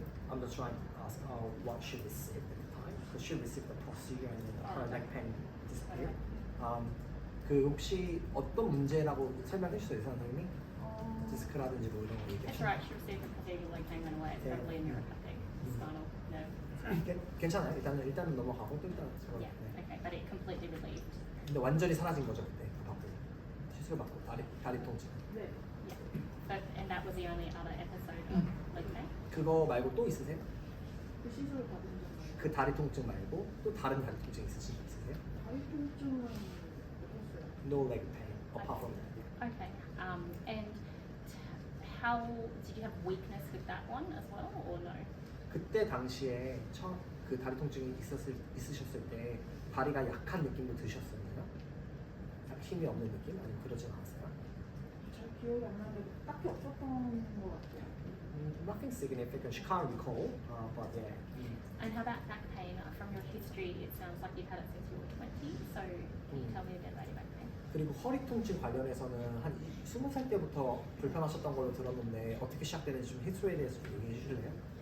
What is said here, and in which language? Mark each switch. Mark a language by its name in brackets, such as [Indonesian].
[English] I'm just trying to ask what she received at the time. Because she received the procedure and then her leg pain disappeared. [Korean] 그 혹시 어떤 문제라고 설명해 주세요, 선생님이? 디스크라든지 뭐 이런 거 [English] That's [Korean] 얘기하시나요? [English] right, she received the procedure, leg pain went away. It's Yeah. probably a neuropathic spinal nerve. [Korean] 괜찮아요. 일단은 넘어가고 또 일단 [English] Yeah, okay, but it completely relieved. [Korean] 근데 완전히 사라진 거죠 그때 받고 시술 받고 다리 통증. 네. [English] Yeah. And that was the only other episode of leg pain? [Korean] 그거 말고 또 있으세요? 그 시술을 받은 적은 그 다리 통증 말고 또 다른 다리 통증 있으세요? 다리 통증은 없었어요. [English] No leg pain apart from that. Okay. And how did you have weakness with that one as well, or no? [Korean] 그때 당시에 처음 그 다리 통증이 있으셨을 때 다리가 약한 느낌도 드셨었나요? 약 힘이 없는 느낌? 아니면 그러진 않았어요? 잘 기억이 안 나는데 딱히 없었던 것 같아요. [English] Nothing significant. She can't recall, but yeah. And how about back pain? From your history, it sounds like you've had it since you were 20. So can you tell me again about your back pain? [Korean] 그리고 허리 통증 관련해서는 한 20살 때부터 불편하셨던 걸로 들었는데 어떻게 시작되는지 좀 히스토리에 대해서 좀 얘기해 주실래요?